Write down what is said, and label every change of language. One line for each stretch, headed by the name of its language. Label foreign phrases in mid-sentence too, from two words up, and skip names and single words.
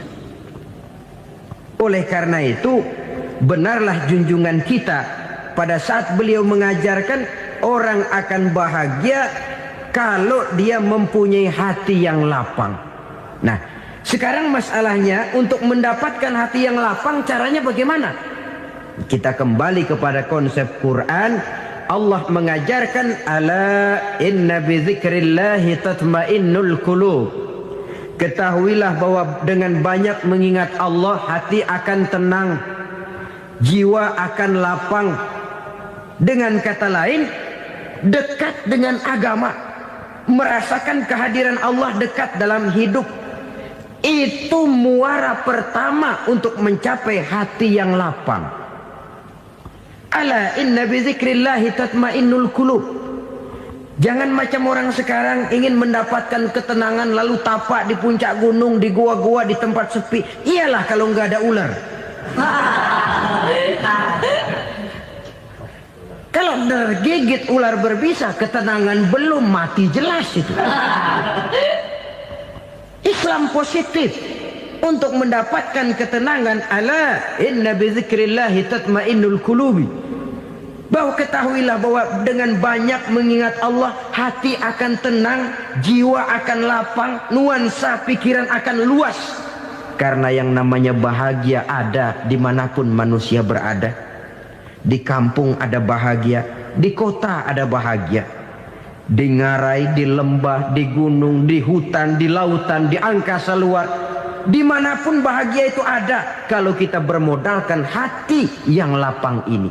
Indonesian: Oleh karena itu, benarlah junjungan kita pada saat beliau mengajarkan orang akan bahagia kalau dia mempunyai hati yang lapang. Nah, sekarang masalahnya untuk mendapatkan hati yang lapang, caranya bagaimana? Kita kembali kepada konsep Quran. Allah mengajarkan,
Arabic: ألا إن بذكر الله تطمئن القلوب.
Indonesian: Ketahuilah bahwa dengan banyak mengingat Allah, hati akan tenang, jiwa akan lapang. Dengan kata lain, dekat dengan agama, merasakan kehadiran Allah dekat dalam hidup, itu muara pertama untuk mencapai hati yang lapang.
Arabic: ألا إن بذكر الله تطمئن القلوب.
Indonesian: Jangan macam orang sekarang ingin mendapatkan ketenangan lalu tapak di puncak gunung, di gua-gua, di tempat sepi. Iyalah kalau nggak ada ular. Kalau tergigit ular berbisa, ketenangan belum, mati jelas itu. Islam positif untuk mendapatkan ketenangan.
Arabic: ألا إن بذكر الله تطمئن القلوب.
Indonesian: Bahwa ketahuilah bahwa dengan banyak mengingat Allah, hati akan tenang, jiwa akan lapang, nuansa pikiran akan luas. Karena yang namanya bahagia ada dimanapun manusia berada. Di kampung ada bahagia, di kota ada bahagia, di ngarai, di lembah, di gunung, di hutan, di lautan, di angkasa luar, dimanapun bahagia itu ada kalau kita bermodalkan hati yang lapang ini.